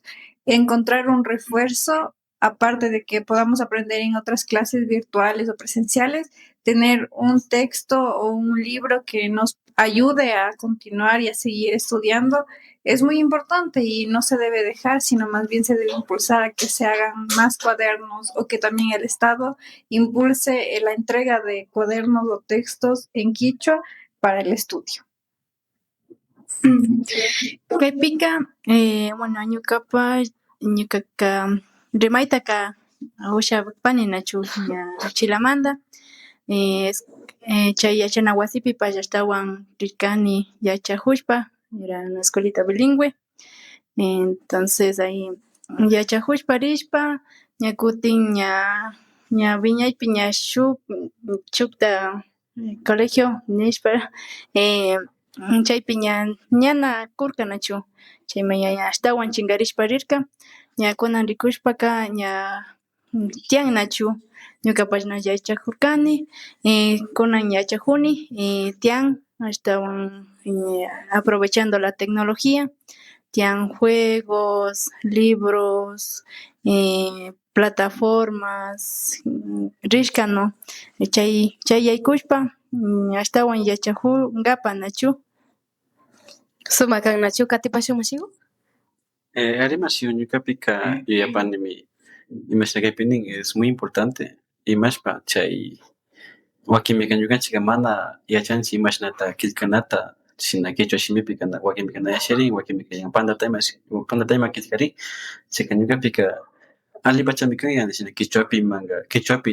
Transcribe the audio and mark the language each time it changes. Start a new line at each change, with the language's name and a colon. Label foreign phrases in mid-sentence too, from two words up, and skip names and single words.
Spanish: encontrar un refuerzo, aparte de que podamos aprender en otras clases virtuales o presenciales, tener un texto o un libro que nos ayude a continuar y a seguir estudiando es muy importante y no se debe dejar, sino más bien se debe impulsar a que se hagan más cuadernos o que también el Estado impulse la entrega de cuadernos o textos en quichua para el estudio.
Quechua: Kaypika, bueno, ñukaqa rimaytaqa ushapani nachu ña Chilamanta, chay yachana wasipipash ashtawan rirkani yachajushpa,
Spanish: era una escuelita bilingüe, entonces ahí
Quechua: yachajushpa rishpa ña kutin ña wiñaypi ña shukta colegio nishpa chaypi ñana kurka nachu chayma ña ashtawan chinkarishpa rirka ña kunan rikushpaka ña tiyan nachu ñukapash yachajurkani kunan yachajuni tiyan ashtawan
Spanish: aprovechando la tecnología
Quechua: tiyan
Spanish: juegos, libros, plataformas
Quechua: rishka no chay yaykushpa ashtawan yachajunkapak nachu. Sumak kan nachu katipashun mashigu? Arimashigu ñukapika yuyapanimi imashna kaypinin
Spanish: es muy importante
Quechua: imashpa chay wakinmika ñukanchik mana yachanchik imashnata killkanata shina quechua shimipi wakinmika na yasharin wakinmika pantatayma killkarin chayka ñukapika allipachami kan yani shina quechuapi